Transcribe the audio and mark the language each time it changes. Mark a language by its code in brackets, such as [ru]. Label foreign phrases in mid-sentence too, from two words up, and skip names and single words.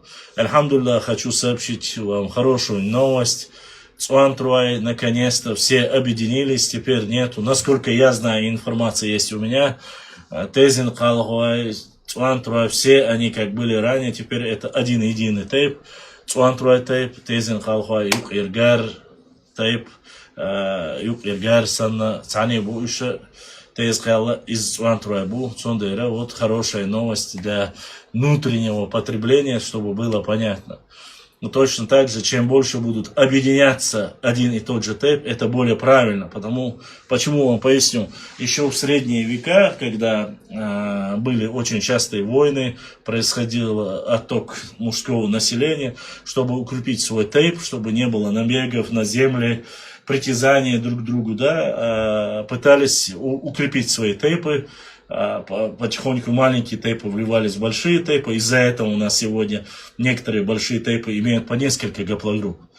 [ru] Альхамдулилlah, хочу сообщить вам хорошую новость. Цуантруай, наконец-то все объединились, теперь нету. Насколько я знаю, информация есть у меня. Тезин, Калгуай, Цуантруай, все они как были ранее, теперь это один единый тейп. Цуантруай тейп, Тезин, Калгуай, Юк Иргар тейп, Юк Иргар Санна, Цани Буиша. Из Цуантруайбу, Цундера, вот хорошая новость для внутреннего потребления, чтобы было понятно. Но точно так же, чем больше будут объединяться один и тот же тейп, это более правильно. Почему вам поясню? Еще в средние века, когда были очень частые войны, происходил отток мужского населения, чтобы укрепить свой тейп, чтобы не было набегов на земли, притязания друг к другу, да, пытались укрепить свои тейпы, потихоньку маленькие тейпы вливались в большие тейпы, из-за этого у нас сегодня некоторые большие тейпы имеют по несколько гаплогрупп.